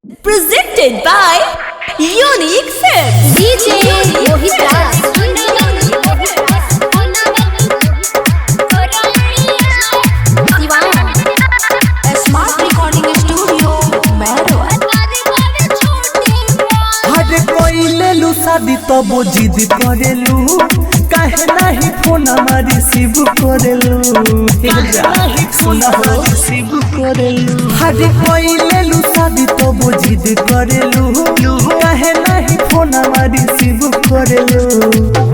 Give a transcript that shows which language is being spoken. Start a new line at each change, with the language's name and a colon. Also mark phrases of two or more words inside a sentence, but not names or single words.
English: presented by Unique Films. DJ Mohit Raj. Smart Recording Studio, Mehro.
Bhojpuri: हरे कोई ले लू शादी तो वो जिद करेलू काहे नहीं फोन हमारी रिसीव करेलू सुना हो रिसीव करेलू हरे कोई ले लू शादी तो वो जिद करेलू काहे नहीं फोन हमारी रिसीव करेलू